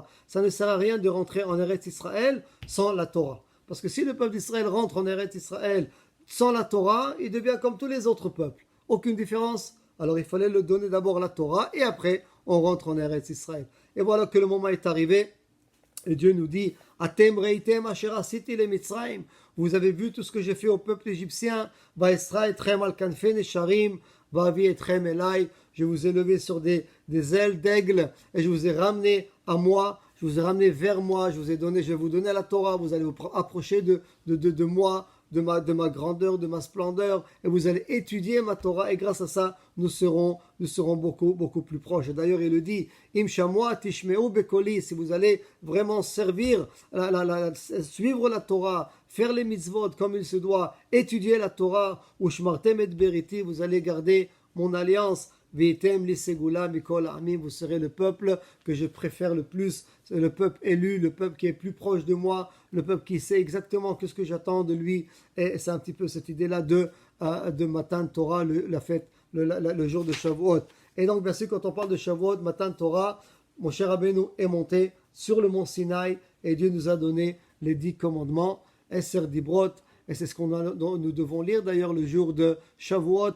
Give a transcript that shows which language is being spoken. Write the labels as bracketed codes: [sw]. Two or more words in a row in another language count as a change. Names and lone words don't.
[fr] Ça ne sert à rien de rentrer en Eretz Israël sans la Torah. Parce que si le peuple d'Israël rentre en Eretz Israël sans la Torah, il devient comme tous les autres peuples. Aucune différence. Alors il fallait le donner d'abord la Torah, et après on rentre en Eretz Israël. Et voilà que le moment est arrivé, et Dieu nous dit [he] אתם ראיתם אשר עשיתי למצרים. [fr] Vous avez vu tout ce que j'ai fait au peuple égyptien. [he] ואשא אתכם על כנפי נשרים, ואביא אתכם אלי. [fr] Je vous ai levé sur des ailes d'aigle, et je vous ai ramené à moi. Je vous ai ramené vers moi. Je vais vous donner la Torah. Vous allez vous approcher de moi, de ma grandeur, de ma splendeur, et vous allez étudier ma Torah, et grâce à ça, nous serons beaucoup plus proches. Et d'ailleurs, il le dit, [he] אם שמוע תשמעו בקולי, [fr] si vous allez vraiment servir, suivre la Torah, faire les mitzvot comme il se doit, étudier la Torah, [he] ושמרתם את בריתי, [fr] vous allez garder mon alliance. [he] והייתם לי סגולה מכל העמים, [fr] vous serez le peuple que je préfère le plus, c'est le peuple élu, le peuple qui est plus proche de moi, le peuple qui sait exactement ce que j'attends de lui. Et c'est un petit peu cette idée-là de [he] מתן תורה, [fr] la fête, le jour de Shavuot. Et donc bien sûr, quand on parle de Shavuot, [he] מתן תורה, [fr] mon cher Rabbeinu est monté sur le mont Sinaï, et Dieu nous a donné les 10 commandements, [he] עשרת הדברות, [fr] et c'est ce nous devons lire d'ailleurs le jour de Shavuot.